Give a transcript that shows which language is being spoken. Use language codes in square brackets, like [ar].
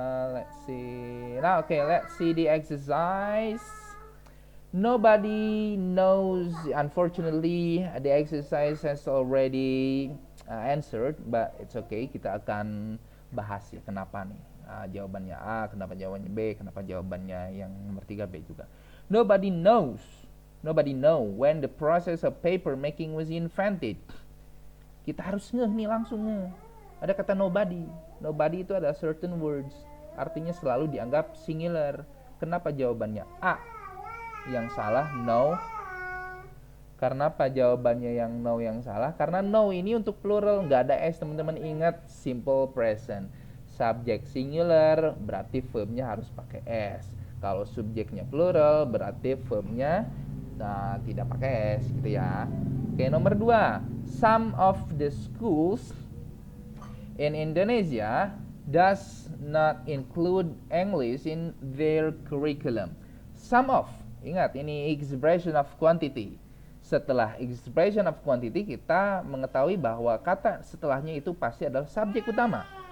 [en] Let's see. Now, okay, let's see the exercise. Nobody knows. Unfortunately, the exercise has already answered, but it's okay. [id] Kita akan bahas ya kenapa nih. jawabannya A, kenapa jawabannya B, kenapa jawabannya yang nomor 3 B juga. [en] Nobody know when the process of paper making was invented. [id] Kita harus ngeh nih, langsung ngeh. Ada kata nobody itu ada certain words, artinya selalu dianggap singular. Kenapa jawabannya A yang salah, no? Karena apa jawabannya yang no yang salah? Karena no ini untuk plural, nggak ada s, teman-teman ingat, simple present. Subjek singular berarti verbnya harus pakai s. Kalau subjeknya plural berarti verbnya tidak pakai s gitu ya. Oke, nomor 2. [en] Some of the schools in Indonesia does not include English in their curriculum. Some of, [id] ingat ini [en] expression of quantity. [id] Setelah expression of quantity kita mengetahui bahwa kata setelahnya itu pasti adalah subjek utama.